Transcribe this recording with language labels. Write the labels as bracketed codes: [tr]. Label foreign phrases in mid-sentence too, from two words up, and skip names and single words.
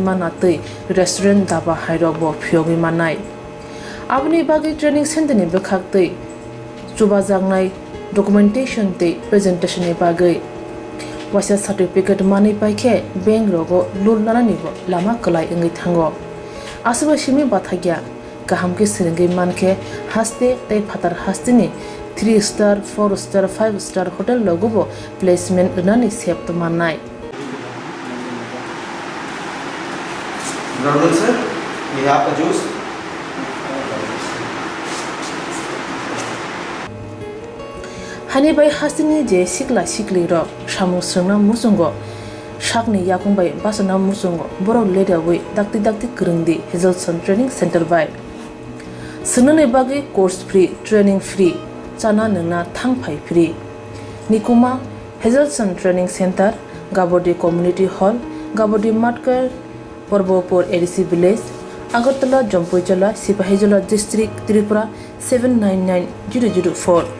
[trp] mana tei restaurant daba hairo bo phyogi manai abni bagi [en] training center [trp] ni bekhak tei chuba jangnai documentation tei presentation ni bagai wasa certificate mani paikhe bank rogo loan nana ni bo lama kalai engi thango asaba shimi bathagya kaham ke seringi manke haste tei phatar haste ni [en] 3 star 4 star 5 star hotel [trp] logobo placement unani sep to manai [en] Good sir, we have a juice. [trp] Hani bai hasini je sikla sikli ro samu srungna musungo shakni yakung bai basana musungo borok leda wi dakti kurungdi Hazelson Training Center bai Sunane bagi [en] course free, training free, [trp] chana nungna thangpai free. Nikuma Hazelson Training Center, Gabodi Community Hall, Gabodi Matkar, Porbopur ADC Village, Agartala, Jampuijala, Sipahijala District, Tripura 799004.